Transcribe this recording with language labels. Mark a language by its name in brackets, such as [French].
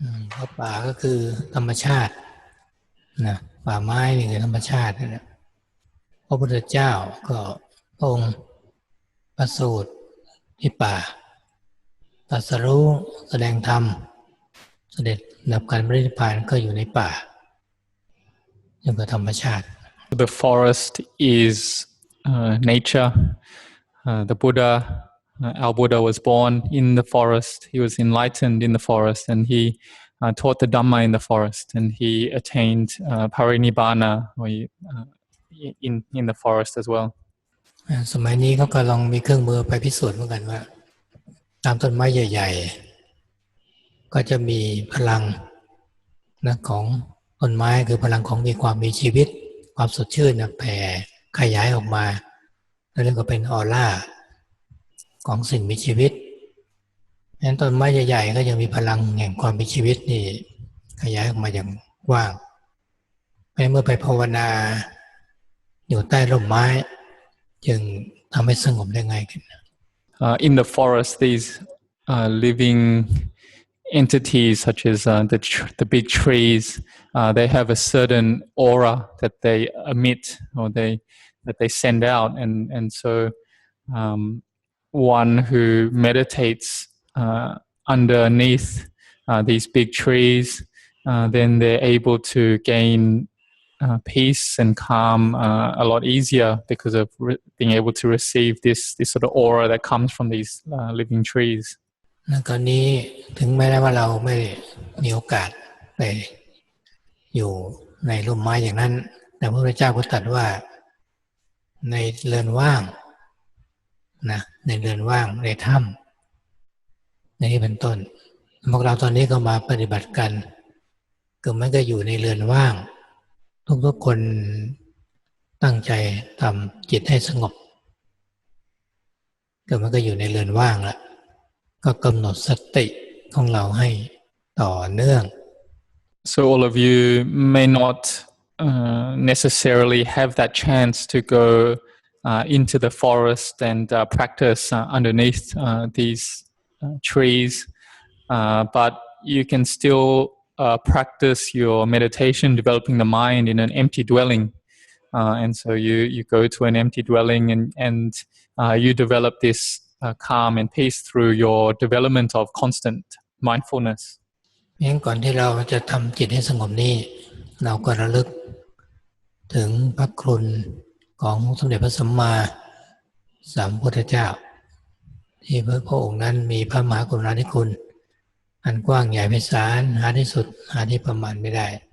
[Thai] เพราะป่าก็คือธรรมชาตินะป่าไม้นี่คือธรรมชาตินะพระพุทธเจ้าก็พระองค์ประสูติที่ป่าตรัสรู้แสดงธรรมเสด็จดับการปรินิพพานก็อยู่ในป่านี่คือธรรมชาติ [English] The forest is nature. The Buddha, our Buddha was born in the forest. He was enlightened in the forest, and he taught the Dhamma in the forest, and he attained Parinibbana in the forest as well. [Thai] สมัยนี้เขาก็ลองมีเครื่องมือไปพิสูจน์เหมือนกันว่าตามต้นไม้ใหญ่ๆก็จะมีพลังนะของต้นไม้คือพลังของมีความมีชีวิตความสดชื่นแผ่ขยายออกมาแล้วเรียกว่าเป็นออร่า ของสิ่งมีชีวิตฉะนั้นต้นไม้ใหญ่ๆก็ยังมีพลังแห่งความมีชีวิตนี่ขยายออกมาอย่างกว้างเมื่อไปภาวนาอยู่ใต้ร่มไม้จึงทำให้สงบได้ง่ายขึ้น [English] In the forest, these living entities such as the big trees, they have a certain aura that they emit or that they send out, and so one who meditates underneath these big trees, then they're able to gain peace and calm a lot easier because of being able to receive this sort of aura that comes from these living trees. [Thai] ตอนนี้ถึงแม้ว่าเราไม่มีโอกาสไปอยู่ในร่มไม้อย่างนั้นแต่พระพุทธเจ้าก็ตรัสว่าในเรือนว่าง นะในเรือนว่างในถ้ำในนี้เป็นต้นพวกเราตอนนี้ก็มาปฏิบัติกันก็มันก็อยู่ในเรือนว่างทุกคนตั้งใจทำจิตให้สงบก็มันก็อยู่ในเรือนว่างแล้วก็กำหนดสติของเราให้ต่อเนื่อง [English] So all of you may not necessarily have that chance to go into the forest and practice underneath these trees, but you can still practice your meditation, developing the mind in an empty dwelling. And so you go to an empty dwelling and you develop this calm and peace through your development of constant mindfulness. [Thai] งั้นก่อนที่เราจะทำจิตให้สงบนี้เราก็ระลึกถึงพระคุณของสมเด็จพระสัมมาสัมพุทธเจ้าที่พระองค์นั้นมีพระมหากรุณาธิคุณอันกว้างใหญ่ไพศาลหาที่สุดหาที่ประมาณไม่ได้